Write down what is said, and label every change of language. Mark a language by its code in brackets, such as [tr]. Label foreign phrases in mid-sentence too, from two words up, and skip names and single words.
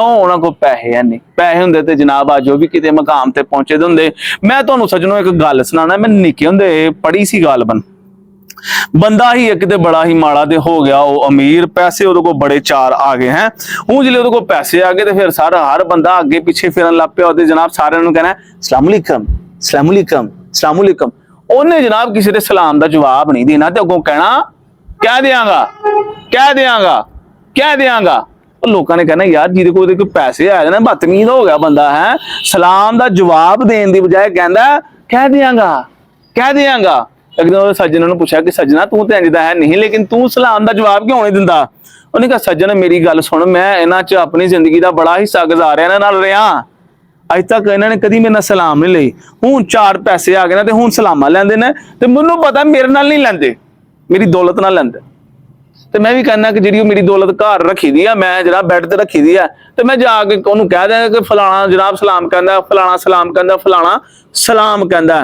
[pa] اوہناں کول پیسے ہے نہیں، پیسے ہندے تے جناب اج بھی کتے مقام تے پہنچے دے ہندے. میں تہانوں سجنو اک گل سنانا، میں نکے ہندے پڑھی سی گل بندہ ہی اک بڑا ہی ماڑا دے ہو گیا او امیر، پیسے اوہدے کو بڑے 4 آ گئے ہیں. ہن جدے اوہدے کو پیسے آ گئے تو فیر سارا ہر بندہ اگے پچھے پھرن لگ پیا تے جناب سارے نوں کہنا [ar] السلام عليكم السلام عليكم السلام عليكم. [pa] انہیں جناب کسی کے سلام کا جواب نہیں دینا تے اگوں کہنا کہہ دیانگا کہہ دیانگا کہہ دیانگا. لوگوں نے کہنا یار جہدے کول پیسے آئے نا بدتمیز ہو گیا بندہ ہے، سلام کا جواب دینے کی بجائے کہتا کہہ دیانگا کہہ دیانگا. اک دن سجن نے پوچھا کہ سجنا تو تو انج دا ہے نہیں لیکن تو سلام کا جواب کیوں نہیں دیندا? انہیں کہا سجن میری گل سن، میں انہاں چ اپنی زندگی کا بڑا حصہ گزاریا انہاں نال رہا، اج تک انہوں نے کبھی میرے نال سلام نہیں لئی. ہن 4 پیسے آ گئے نا تے ہن سلاما لیندے نے تے مینوں پتہ میرے نال نہیں لیندے، میری دولت نال لیندے. تے میں بھی کہنا کہ جیہڑی میری دولت گھر رکھی دی ہے میں جناب بیڈ تے رکھی دی ہے تے میں جا کے اوہنوں کہہ دیانگا کہ فلانا جناب سلام کہندا، فلانا سلام کہندا، فلانا سلام کہندا.